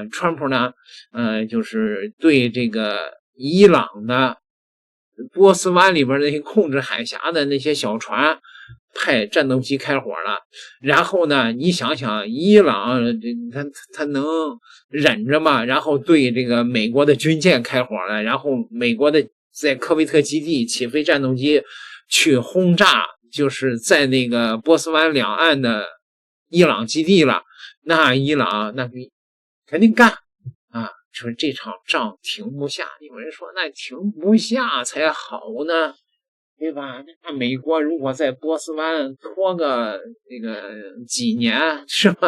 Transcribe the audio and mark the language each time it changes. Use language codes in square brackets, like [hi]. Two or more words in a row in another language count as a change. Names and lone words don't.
[zh] 川普呢，就是對這個伊朗的波斯灣裡邊那些控制海峽的那些小船派戰鬥機開火了，然後呢，你想想伊朗他能忍着嗎？然後對這個美國的軍艦開火了，然後美國的在科威特基地起飛戰鬥機去轟炸，就是在那個波斯灣兩岸的伊朗基地了，那伊朗那肯定幹啊！說這場仗停不下，有人說那停不下才好呢，對吧？那美國如果在波斯灣拖個那個幾年，是吧？